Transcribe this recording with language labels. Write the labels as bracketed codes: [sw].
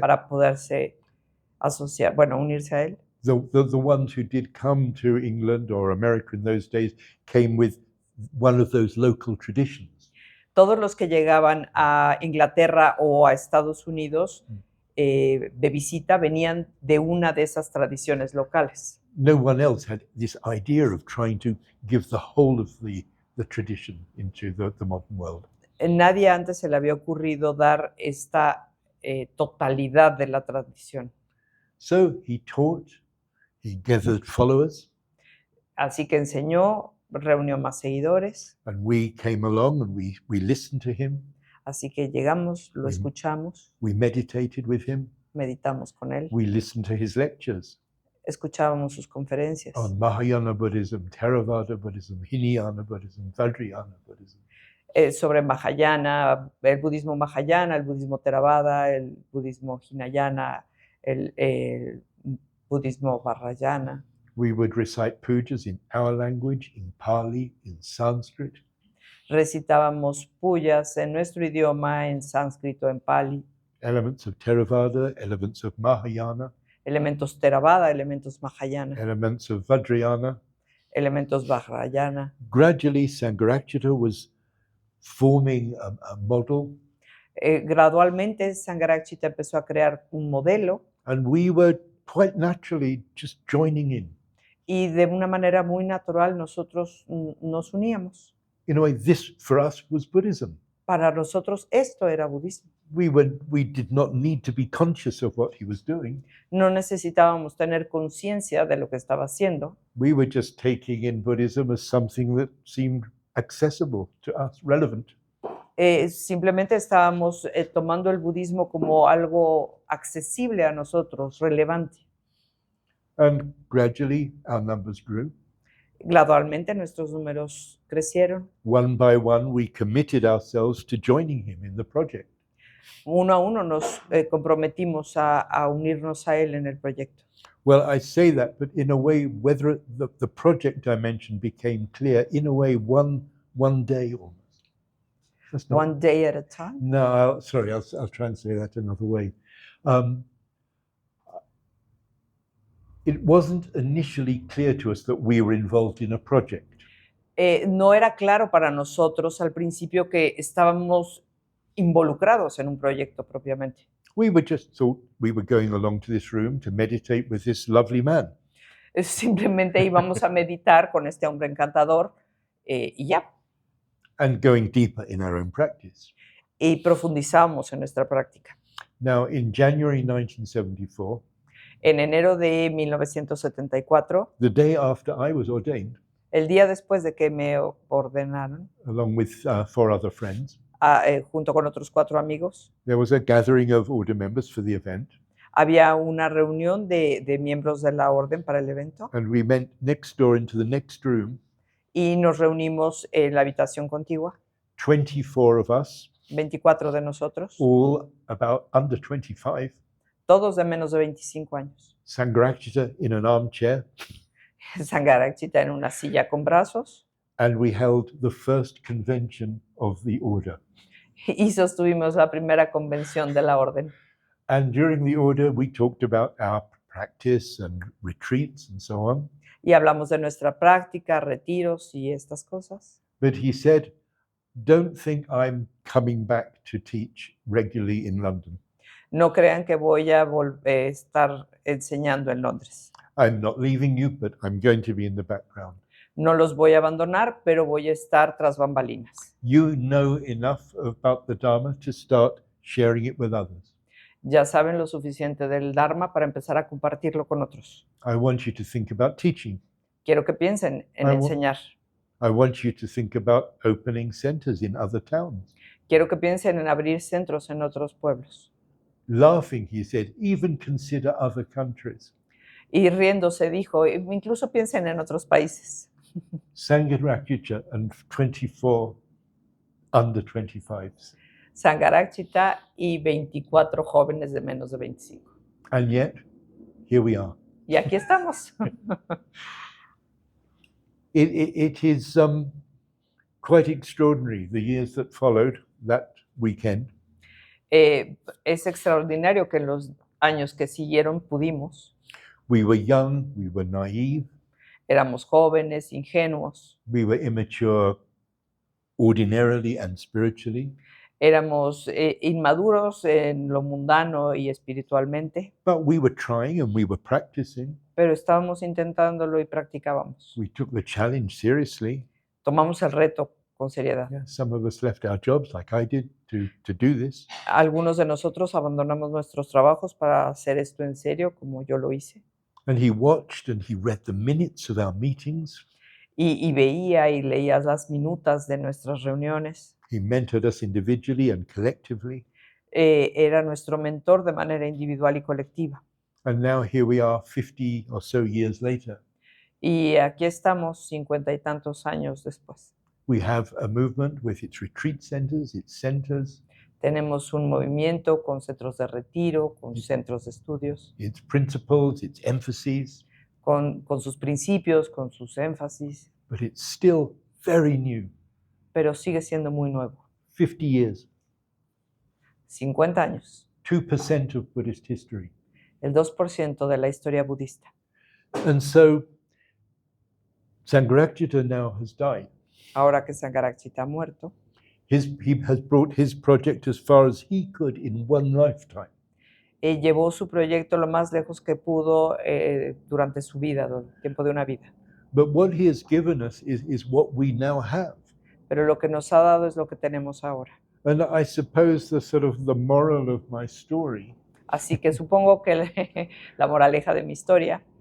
[es] para poderse asociar, bueno, unirse a él. [en] The ones who did come to England or America in those days came with one of those local traditions. [es] Todos los que llegaban a Inglaterra o a Estados Unidos de visita venían de una de esas tradiciones locales. [en] No one else had this idea of trying to give the whole of the tradition into the modern world. [es] Nadie antes se le había ocurrido dar esta totalidad de la tradición. [en] So he taught, he gathered followers, [es] Así que enseñó, reunió más seguidores, [en] and we came along and we listened to him, [es] así que llegamos, lo Ujú. escuchamos, [en] we meditated with him, [es] meditamos con él, [en] we listened to his lectures [es] escuchábamos sus conferencias [en] on Mahayana Buddhism, Theravada Buddhism, Hinayana Buddhism, Vajrayana Buddhism. [es] Sobre Mahayana, el budismo Mahayana, el budismo Theravada, el budismo Hinayana, el budismo Vajrayana. [en] We would recite pujas in our language, in Pali, in Sanskrit. [es] Recitábamos puyas en nuestro idioma, en sánscrito, en pali, [en] Elements of Theravada, elements of Mahayana, [es] elementos Theravada, elementos Mahayana, [en] elements of Vajrayana. [es] elementos Vajrayana. [en] Gradually, Sangharakshita was forming a model, [es] Gradualmente Sangharakshita empezó a crear un modelo [en] and we were quite naturally just joining in. [es] y de una manera muy natural nosotros nos uníamos. [en] In a way, this for us was Buddhism. [es] Para nosotros esto era budismo. [en] We did not need to be conscious of what he was doing. [es] No necesitábamos tener conciencia de lo que estaba haciendo. [en] We were just taking in Buddhism as something that seemed accessible to us, relevant. [es] Simplemente estábamos tomando el budismo como algo accesible a nosotros, relevante. [en] And gradually, our numbers grew. [es] Gradualmente nuestros números crecieron. [en] One by one, we committed ourselves to joining him in the project. [es] Uno a uno nos comprometimos a unirnos a él en el proyecto. [en] Well, I say that, but in a way, whether the project dimension became clear, in a way, one day almost. That's not- One day at a time. No, I'll try and say that another way. It wasn't initially clear to us that we were involved in a project. [es] No era claro para nosotros al principio que estábamos involucrados en un proyecto propiamente. [en] We were just thought we were going along to this room to meditate with this lovely man. [es] Simplemente íbamos a meditar con este hombre encantador y ya. [en] And going deeper in our own practice. [es] Y profundizamos en nuestra práctica. [en] Now, in January 1974, [es] En enero de 1974, [en] the day after I was ordained, [es] el día después de que me ordenaron, [en] along with 4 other friends, [es] junto con otros 4 amigos, [en] there was a gathering of order members for the event, [es] había una reunión de miembros de la orden para el evento [en] and we went next door into the next room, [es] y nos reunimos en la habitación contigua, [en] 24 of us, [es] 24 de nosotros, [en] all about under 25, [es] todos de menos de 25 años. [en] Sangharakshita in an armchair, [es] Sangharakshita en una silla con brazos [en] and we held the first convention of the order. [es] y sostuvimos la primera convención de la orden. [en] And during the order, we talked about our practice and retreats and so on. [es] Y hablamos de nuestra práctica, retiros y estas cosas. [en] But he said, don't think I'm coming back to teach regularly in London. [es] No crean que voy a estar enseñando en Londres. [en] I'm not leaving you, but I'm going to be in the background. [es] No los voy a abandonar, pero voy a estar tras bambalinas. [en] You know enough about the Dharma to start sharing it with others. [es] Ya saben lo suficiente del Dharma para empezar a compartirlo con otros. [en] I want you to think about teaching. [es] Quiero que piensen en [en] I wa- [es] enseñar. [en] I want you to think about opening centers in other towns. [es] Quiero que piensen en abrir centros en otros pueblos. [en] Laughing, he said, even consider other countries. [es] Y riéndose dijo, incluso piensen en otros países. [en] Sangharakshita and 24 under 25s. [es] Sangharakshita y 24 jóvenes de menos de 25. [en] And yet, here we are. [es] Y aquí estamos. [en] It is quite extraordinary, the years that followed that weekend. [es] Es extraordinario que en los años que siguieron pudimos. [en] We were young, we were naive, [es] Éramos jóvenes, ingenuos, [en] we were immature ordinarily and spiritually, [es] éramos inmaduros en lo mundano y espiritualmente, [en] but we were trying and we were practicing. [es] pero estábamos intentándolo y practicábamos. [en] We took the challenge seriously. [es] Tomamos el reto con seriedad. [en] Yeah, some of us left our jobs, like I did, to do this. [es] Algunos de nosotros abandonamos nuestros trabajos para hacer esto en serio, como yo lo hice. [en] And he watched and he read the minutes of our meetings. [es] Y veía y leía las minutas de nuestras reuniones. [en] He mentored us individually and collectively. [es] Era nuestro mentor de manera individual y colectiva. [en] And now here we are 50 or so years later. [es] Y aquí estamos 50 y tantos años después. [en] We have a movement with its retreat centers, its centers, [es] Tenemos un movimiento con centros de retiro, con centros de estudios, [en] its principles, its emphases, [es] con sus principios, con sus énfasis, [en] but it's still very new. [es] pero sigue siendo muy nuevo. [en] 50 years, [es] 50 años, [en] 2% of Buddhist history. [es] el 2% de la historia budista. [en] And so Sangharakshita now has died. [es] Ahora que Sangharakshita ha muerto, [en] He has brought his project as far as he could in one lifetime. [es] llevó su proyecto lo más lejos que pudo durante su vida, el tiempo de una vida. [en] But what he has given us is what we now have. [es] Pero lo que nos ha dado es lo que tenemos ahora. [en] And I suppose the moral of my story [es] Así que supongo que la moraleja de mi historia